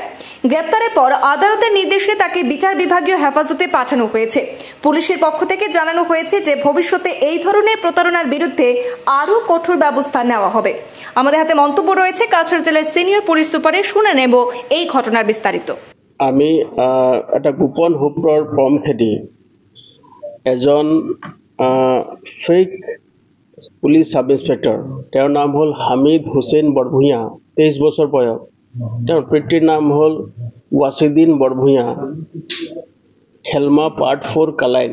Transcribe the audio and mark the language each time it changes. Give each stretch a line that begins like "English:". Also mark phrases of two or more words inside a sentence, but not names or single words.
Bangla: গ্রেপ্তারের পর আদালতের নির্দেশে তাকে বিচার বিভাগীয় হেফাজতে পাঠানো হয়েছে। পুলিশের পক্ষ থেকে জানানো হয়েছে যে ভবিষ্যতে এই ধরনের প্রতারণার বিরুদ্ধে আরও কঠোর ব্যবস্থা নেওয়া হবে। আমাদের হাতে মন্তব্য রয়েছে কাছাড় জেলার সিনিয়র পুলিশ সুপারের। শুনে নেব এই ঘটনার বিস্তারিত।
Assamese: আমি এটা গোপন সূত্ৰৰ পম খেদি এজন
English: fake police sub inspector,
Assamese: তেওঁৰ নাম হ'ল হামিদ হুছেইন বৰভূয়া, 23 বছৰ বয়স। তেওঁৰ পিতৃৰ নাম হ'ল ৱাছিদিন বৰভূয়া, খেলমা পাৰ্ট 4 কালাইন।